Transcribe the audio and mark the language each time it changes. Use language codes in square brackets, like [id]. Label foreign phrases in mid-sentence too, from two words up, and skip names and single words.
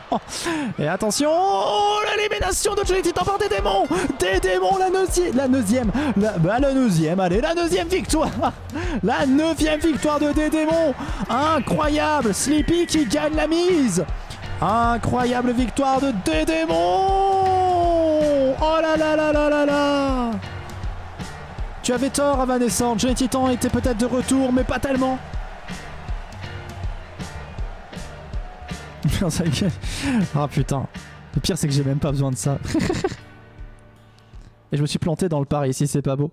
[fr] Et attention, oh, l'élimination de Johnny Titan par des démons. Des démons, la neuvième. Allez, la 9e victoire. La 9e victoire de des démons. Incroyable. Sleepy qui gagne la mise. Incroyable victoire de Dédémon. Oh là là là là là là. Tu avais tort, Avanescente. Johnny Titan était peut-être de retour, mais pas tellement. Ah putain. Le pire, c'est que j'ai même pas besoin de ça. Et je me suis planté dans le pari, ici, c'est pas beau.